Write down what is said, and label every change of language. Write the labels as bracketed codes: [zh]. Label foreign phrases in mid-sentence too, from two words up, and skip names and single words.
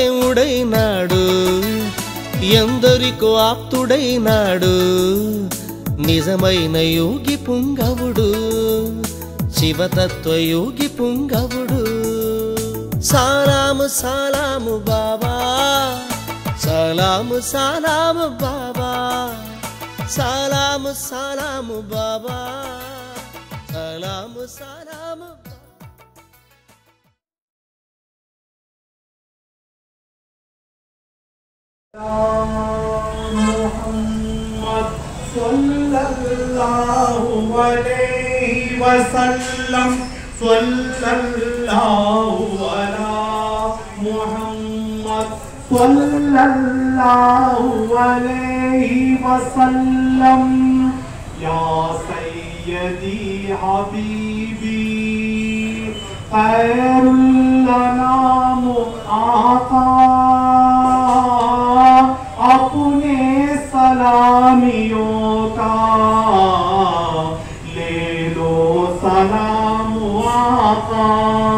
[te] దేవుడైనాడు ఎందరికో ఆప్తుడైనాడు నిజమైన యోగి పుంగవుడు శివతత్వ యోగి పుంగవుడు సలాము సలాము బాబా సలాము సలాము బాబా సలాము సలాము బాబా సలాము సలాము [ar] محمد صلى الله عليه وسلم صلى الله على محمد صلى الله عليه وسلم يا سيدي حبيبي [ur] خیر الانام آقا اپنے سلامیوں کا لے لو سلام آقا